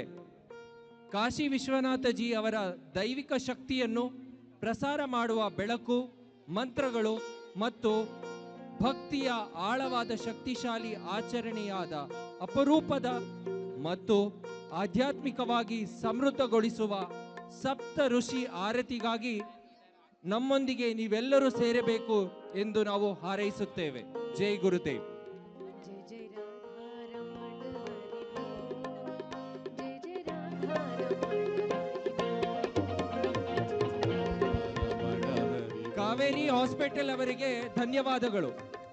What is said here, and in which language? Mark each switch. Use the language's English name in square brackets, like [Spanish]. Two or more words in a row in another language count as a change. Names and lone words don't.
[Kannada] ಕಾಶಿ ವಿಶ್ವನಾಥ ಜಿ ಅವರ ದೈವಿಕ ಶಕ್ತಿಯನ್ನು ಪ್ರಸಾರ ಮಾಡುವ ಬೆಳಕು, ಮಂತ್ರಗಳು ಮತ್ತು ಭಕ್ತಿಯ ಆಳವಾದ ಶಕ್ತಿಶಾಲಿ ಆಚರಣೆಯಾದ ಅಪರೂಪದ ಮತ್ತು ಆಧ್ಯಾತ್ಮಿಕವಾಗಿ ಸಮೃದ್ಧಗೊಳಿಸುವ ಸಪ್ತ ಋಷಿ ಆರತಿಗಾಗಿ ನಮ್ಮೊಂದಿಗೆ ನೀವೆಲ್ಲರೂ ಸೇರಬೇಕು ಎಂದು ನಾವು ಹಾರೈಸುತ್ತೇವೆ. ಜೈ ಗುರುದೇವ್. [Hindi] जय जय राधारमण हरि बोल, जय जय राधारमण हरि बोल. [Kannada] ಕಾವೇರಿ ಹಾಸ್ಪಿಟಲ್ ಅವರಿಗೆ ಧನ್ಯವಾದಗಳು.